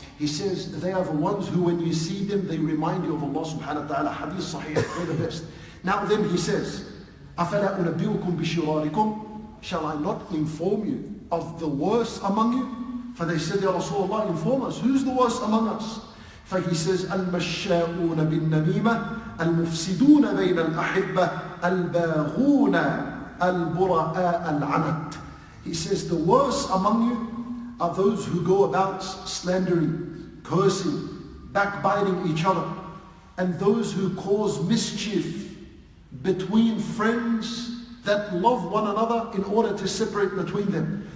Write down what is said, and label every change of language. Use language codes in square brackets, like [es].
[en] He says, they are the ones who when you see them, they remind you of Allah subhanahu wa ta'ala. Hadith sahih, they're the best. Now then he says, [ar] أَفَلَا أُنَبِّئُكُمْ بِشِرَارِكُمْ. [en] Shall I not inform you of the worst among you? For they said, Ya Rasulullah, inform us, who's the worst among us? For he says, [ar] المشاؤون بالنميمة المفسدون بين الأحبة الباغون البراء العنت. [en] He says, the worst among you are those who go about slandering, cursing, backbiting each other, and those who cause mischief between friends that love one another in order to separate between them.